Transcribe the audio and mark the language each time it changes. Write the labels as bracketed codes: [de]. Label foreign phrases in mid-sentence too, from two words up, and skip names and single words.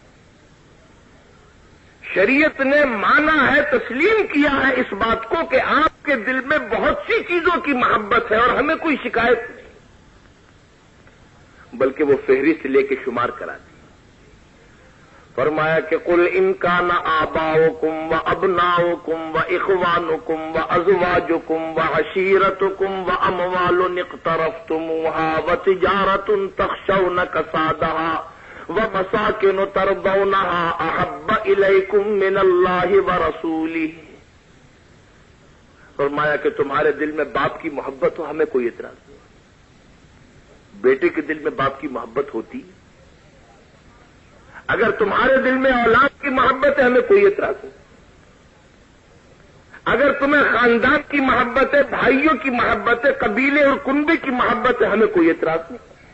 [ur] شریعت نے مانا ہے، تسلیم کیا ہے اس بات کو کہ آپ کے دل میں بہت سی چیزوں کی محبت ہے اور ہمیں کوئی شکایت نہیں، بلکہ وہ فہرست لے کے شمار کرا دی. فرمایا کہ [ar] قل ان کان آباؤکم و ابناؤکم و اخوانکم و ازواجکم و عشیرتکم و اموال اقترفتموها و تجارت تخشون کسادها وَمَسَاكِنُ تَرْضَوْنَهَا أَحَبَّ إِلَيْكُم مِّنَ اللَّهِ وَرَسُولِهِ. [ur] فرمایا کہ تمہارے دل میں باپ کی محبت ہو، ہمیں کوئی اعتراض نہیں. بیٹے کے دل میں باپ کی محبت ہوتی، اگر تمہارے دل میں اولاد کی محبت ہے ہمیں کوئی اعتراض نہیں. اگر تمہیں خاندان کی محبت ہے، بھائیوں کی محبت ہے، قبیلے اور کنبے کی محبت ہے، ہمیں کوئی اعتراض نہیں.